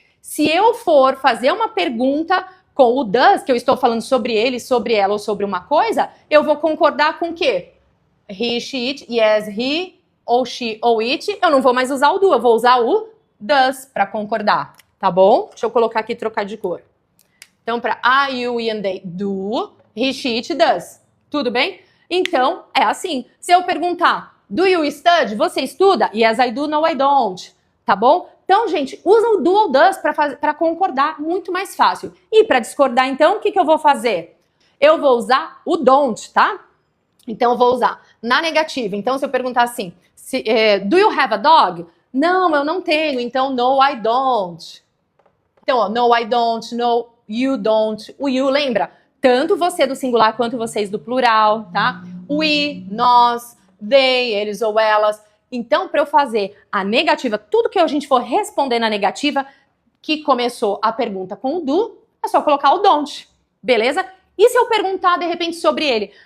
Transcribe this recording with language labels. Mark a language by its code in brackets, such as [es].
[pt] Se eu for fazer uma pergunta com o does, que eu estou falando sobre ele, sobre ela ou sobre uma coisa, eu vou concordar com o quê? [en] He, she, it, yes, he, ou she, ou it. [pt] Eu não vou mais usar o do, eu vou usar o does para concordar, tá bom? Deixa eu colocar aqui e trocar de cor. Então, para [en] I, you, we and they do, he, she, it, does. [pt] Tudo bem? Então, é assim. Se eu perguntar, [en] do you study? [pt] Você estuda? [en] Yes, I do, no, I don't. [pt] Tá bom? Então, gente, usa o do ou does para concordar, muito mais fácil. E para discordar, então, o que eu vou fazer? Eu vou usar o don't, tá? Então, eu vou usar na negativa. Então, se eu perguntar assim, [en] do you have a dog? [pt] Não, eu não tenho. Então, [en] no, I don't. [pt] Então, ó, [en] no, I don't, no, you don't. [pt] O you, lembra? Tanto você do singular quanto vocês do plural, tá? We, nós, they, eles ou elas. Então, para eu fazer a negativa, tudo que a gente for responder na negativa, que começou a pergunta com o do, é só colocar o don't, beleza? E se eu perguntar, de repente, sobre ele,